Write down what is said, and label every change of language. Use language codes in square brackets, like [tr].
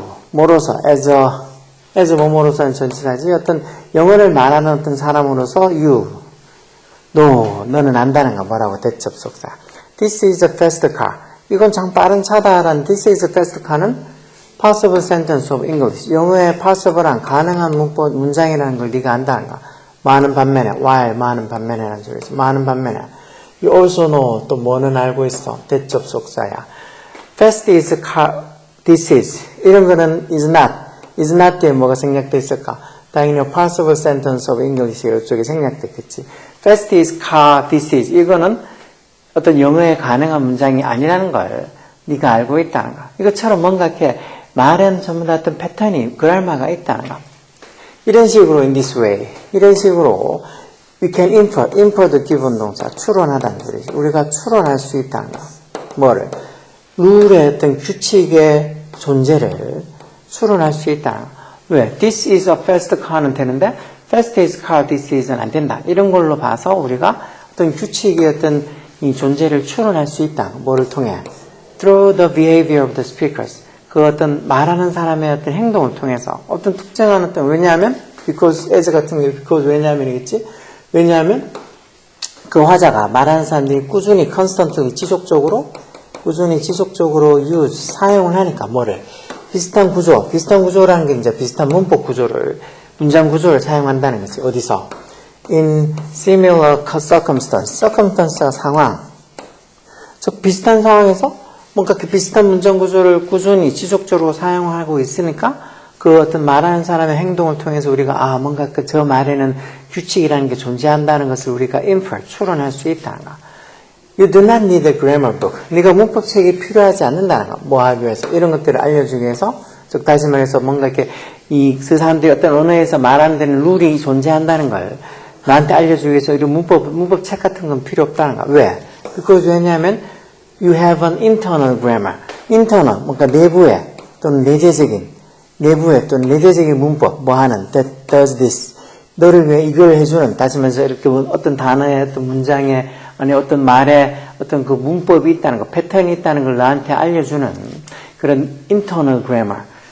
[ko] 뭐로서 as 뭐뭐로서는 전치사지. 어떤 영어를 말하는 어떤 사람으로서 너는 안다는 거 뭐라고 대접속사. [en] This is a fast car. [ko] 이건 참 빠른 차다라는 [en] this is a fast car는 possible sentence of English. [ko] 영어의 possible한 가능한 문장이라는 걸 네가 안다는 거. 많은 반면에 while 많은 반면에라는 소리지. 많은 반면에 [en] you also know [ko] 또 뭐는 알고 있어. [en] 대접속사야. Fast is car. This is [ko] 이런 거는 [en] is not [ko] 뒤에 뭐가 생략돼 있을까? 당연히 [en] possible sentence of English [ko] 이쪽에 생략됐겠지. [en] Fast is car, this is [ko] 이거는 어떤 영어에 가능한 문장이 아니라는 걸 네가 알고 있다는 거. 이것처럼 뭔가 이렇게 말은 전부 다 어떤 패턴이 그랄마가 있다는 거. 이런 식으로 [en] in this way [ko] 이런 식으로 [en] we can infer the given [ko] 동사 추론하다는 소리지. 우리가 추론할 수 있다는 거. 뭐를? 룰의 어떤 규칙의 존재를 추론할 수 있다. 왜? [en] This is a fast car는 [ko] 되는데 [en] fast is car, this is는 [ko] 안 된다. 이런 걸로 봐서 우리가 어떤 규칙의 어떤 이 존재를 추론할 수 있다. 뭐를 통해? [en] Through the behavior of the speakers. [ko] 그 어떤 말하는 사람의 어떤 행동을 통해서 어떤 특정한 어떤 왜냐하면 [en] because as [ko] 같은 게 because 왜냐하면이겠지? 왜냐하면 그 화자가 말하는 사람들이 꾸준히 constantly 지속적으로 use 사용을 하니까 뭐를 비슷한 구조라는 게 이제 비슷한 문법 구조를 문장 구조를 사용한다는 거지. 어디서? [en] In similar circumstance [ko] 가 상황. 즉 비슷한 상황에서 뭔가 그 비슷한 문장 구조를 꾸준히 지속적으로 사용하고 있으니까 그 어떤 말하는 사람의 행동을 통해서 우리가 뭔가 저 말에는 규칙이라는 게 존재한다는 것을 우리가 infer, 추론할 수 있다는 거. [en] You do not need a grammar book. [ko] 네가 문법책이 필요하지 않는다는 거. 뭐 하기 위해서 이런 것들을 알려주기 위해서, 즉 다시 말해서 뭔가 이렇게 그 사람들이 어떤 언어에서 말하는 데는 룰이 존재한다는 걸 나한테 알려주기 위해서 이런 문법책 같은 건 필요 없다는 거. 왜? 그것이 왜냐하면 [en] you have an internal grammar. [ko] internal, 뭔가 내부에 또는 내부에 또는 내재적인 문법, 뭐 하는 [en] that does this. [ko] 너를 위해 이걸 해주는, 다시 말해서 이렇게 어떤 단어의 어떤 문장에 아니 어떤 말에 어떤 그 문법이 있다는 거, 패턴이 있다는 걸 나한테 알려주는 그런 internal grammar.